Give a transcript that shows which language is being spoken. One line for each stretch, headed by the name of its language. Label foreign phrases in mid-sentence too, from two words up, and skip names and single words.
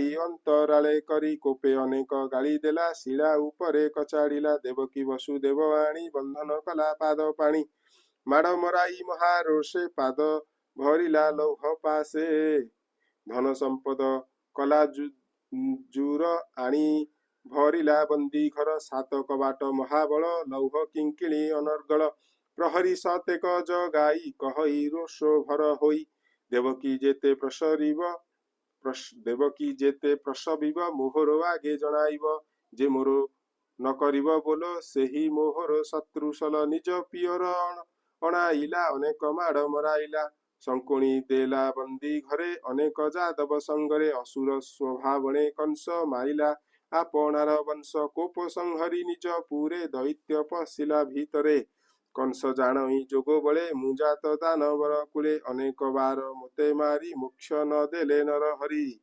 Odia: ଅନ୍ତରାଳେ କରି କୋପେ ଅନେକ ଗାଳି ଦେଲା ଶିଳା ଉପରେ କଚାଡ଼ିଲା ଦେବକୀ ବସୁଦେବ ଆଣି ବନ୍ଧନ କଲା ପାଦ ପାଣି ମାଡ଼ ମରାଇ ମହାରୋଷେ ପାଦ ଭରିଲା ଲୌହ ପାଶେ ଧନ ସମ୍ପଦ କଲା ଜୁର ଆଣି ଭରିଲା ବନ୍ଦୀ ଘର ସାତ କବାଟ ମହାବଳ ଲୌହ କିଙ୍କିଣୀ ଅନର୍ଗଳ ପ୍ରହରୀ ସତେକ ଜଗାଈ କହଇ ରୋଷୋ ଭର ହୋଈ ଦେବକୀ ଯେତେ ପ୍ରସବିବ ମୋହର ଆଗେ ଜଣାଇବ ଯେ ମୋର ନ କରିବ ବୋଲୋ ସେହି ମୋହର ଶତ୍ରୁସଲ ନିଜ ପିୟର ଅଣାଇଲା ଅନେକ ମାଡ଼ ମରାଇଲା ଶଙ୍କୁଣି ଦେଲା ବନ୍ଦୀ ଘରେ ଅନେକ ଯାଦବ ସଙ୍ଗରେ ଅସୁର ସ୍ୱଭାବଣେ କଂସ ମାରିଲା ଆପଣାର ବଂଶ କୋପ ସଂହରି ନିଜ ପୁରେ ଦୈତ୍ୟ ପଶିଲା ଭିତରେ କଂସ ଜାଣଇ ଯୋଗ ବଳେ ମୁଁ ଜାତ ଦାନବର କୁଳେ ଅନେକ ବାର ମୋତେ ମାରି ମୋକ୍ଷ ନ ଦେଲେ ନର ହରି।